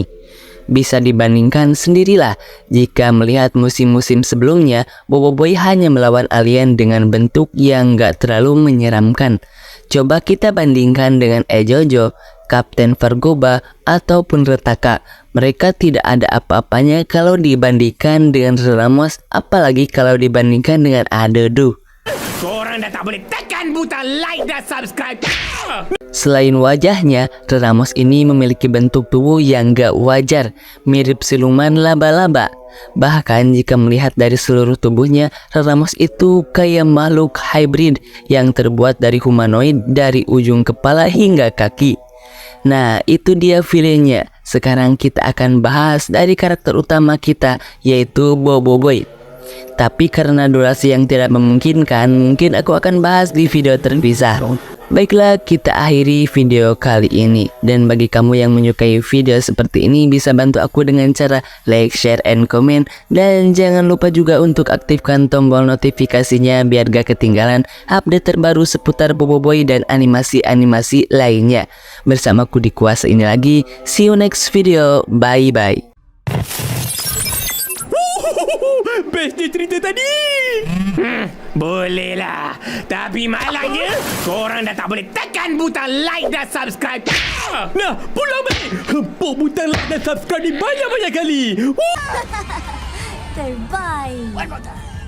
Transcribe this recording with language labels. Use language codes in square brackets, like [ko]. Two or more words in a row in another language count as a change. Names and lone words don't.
[id] Bisa dibandingkan sendirilah, jika melihat musim-musim sebelumnya, Boboiboy hanya melawan alien dengan bentuk yang gak terlalu menyeramkan. Coba kita bandingkan dengan Ejojo, Kapten Vergoba, ataupun Retaka. Mereka tidak ada apa-apanya kalau dibandingkan dengan Ramos, apalagi kalau dibandingkan dengan Adodo. [ms] Korang dah tak boleh tekan butang like dan subscribe. [id] Selain wajahnya, Ramos ini memiliki bentuk tubuh yang gak wajar, mirip siluman laba-laba. Bahkan jika melihat dari seluruh tubuhnya, Ramos itu kayak makhluk hybrid yang terbuat dari humanoid dari ujung kepala hingga kaki. Nah, itu dia villainnya. Sekarang kita akan bahas dari karakter utama kita, yaitu Boboiboy. Tapi karena durasi yang tidak memungkinkan, mungkin aku akan bahas di video terpisah. Baiklah, kita akhiri video kali ini. Dan bagi kamu yang menyukai video seperti ini, bisa bantu aku dengan cara [en] like, share, and comment. [id] Dan jangan lupa juga untuk aktifkan tombol notifikasinya biar gak ketinggalan update terbaru seputar Boboiboy dan animasi-animasi lainnya. Bersamaku di kuasa ini lagi. [en] See you next video. Bye-bye. [ms] Best dia cerita tadi. Bolehlah. Tapi malangnya, korang dah tak boleh tekan butang like dan subscribe. Nah, pulang balik. Hempuk butang like dan subscribe ni banyak-banyak kali. Terbaik.